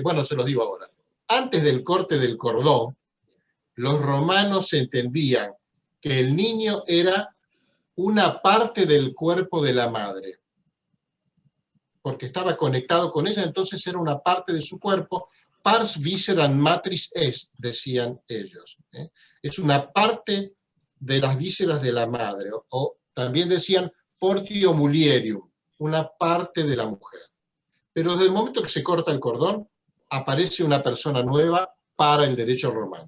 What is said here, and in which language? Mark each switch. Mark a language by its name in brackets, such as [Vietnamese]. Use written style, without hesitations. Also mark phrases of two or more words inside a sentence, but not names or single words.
[Spanish] Bueno, se los digo ahora. Antes del corte del cordón, los romanos entendían que el niño era una parte del cuerpo de la madre, porque estaba conectado con ella, entonces era una parte de su cuerpo. [Latin] Pars visceram matris est, [Spanish] decían ellos. Es una parte de las vísceras de la madre, o también decían [Latin] portio mulierium, [Spanish] una parte de la mujer. Pero desde el momento que se corta el cordón, aparece una persona nueva para el derecho romano.